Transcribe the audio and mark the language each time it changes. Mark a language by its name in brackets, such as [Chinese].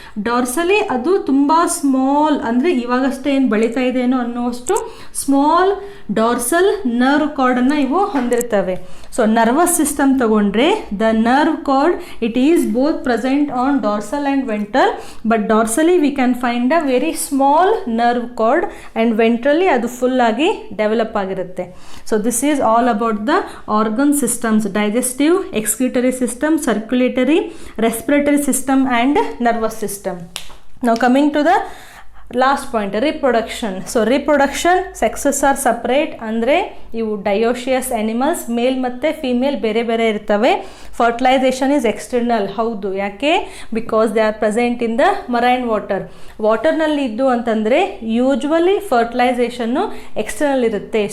[Kannada] ಡಾರ್ಸಲಿ ಅದು ತುಂಬ ಸ್ಮಾಲ್, ಅಂದರೆ ಇವಾಗಷ್ಟೇ ಏನು ಬೆಳೀತಾ ಇದೆಯೇನೋ ಅನ್ನೋಷ್ಟು ಸ್ಮಾಲ್ ಡಾರ್ಸಲ್ ನರ್ವ್ ಕಾರ್ಡನ್ನು ಇವು ಹೊಂದಿರ್ತವೆ. ಸೊ ನರ್ವಸ್ ಸಿಸ್ಟಮ್ ತಗೊಂಡ್ರೆ [English] The nerve cord it is both present on dorsal and ventral. But dorsally we can find a very small nerve cord and ventrally [Kannada] ಅದು ಫುಲ್ಲಾಗಿ ಡೆವಲಪ್ ಆಗಿರುತ್ತೆ. [English] So this is all about the organ systems: digestive, excretory system, circulatory, respiratory system and nervous system. Now coming to the last point, reproduction. So reproduction, sexes are separate. [Kannada] ಅಂದರೆ ಇವು dioecious animals, ಮೇಲ್ ಮತ್ತು female ಬೇರೆ ಬೇರೆ ಇರ್ತವೆ. [English] Fertilisation is external. [Kannada] ಹೌದು, ಯಾಕೆ? [English] Because they are present in the marine water. [Kannada] ವಾಟರ್ನಲ್ಲಿ ಇದ್ದು ಅಂತಂದರೆ ಯೂಶ್ವಲಿ ಫರ್ಟಿಲೈಸೇಷನ್ನು ಎಕ್ಸ್ಟರ್ನಲ್ ಇರುತ್ತೆ.